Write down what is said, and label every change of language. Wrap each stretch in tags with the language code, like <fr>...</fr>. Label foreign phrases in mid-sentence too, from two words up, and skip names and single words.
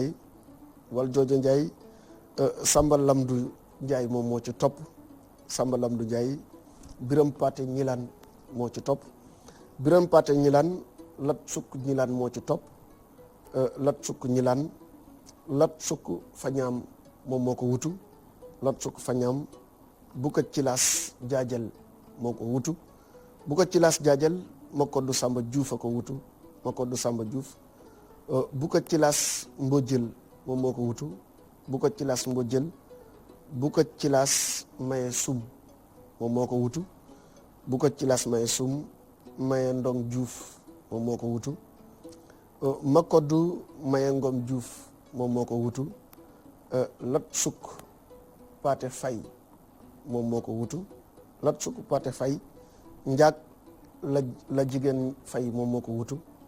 <wo>Ndiaye Samba Lamdu Ndiaye moom moo ci topp Samba Lamdu Ndiaye Biram Paate Ñilaan moo ci topp Biram Paate Ñilaan Lat Sukk Ñilaan moo ci topp Lat Sukk Ñilaan Lat Sukk Fañaam moom moo ko wutu Lat Sukk Fañaam Buka Cilaas Jaajal moo ko wutu Buka Cilaas Jaajal ma koddu Samba Juuf a ko wutu ma koddu Samba Juuf Buka Cilaas Mbojjël moom moo ko wutu Buka Cilaas Mbojjël Buka Cilaas Maye Sum moom moo ko wutu Buka Cilaas Maye Sum Maye Ndong Juuf moom moo ko wutu ma koddu Maye Ngom Juuf moom moo ko wutu Lat Sukk Paate Fay moom moo ko wutu Lat Sukk Paate Fay Njaag la jigéen Fay moom moo ko wutu</wo>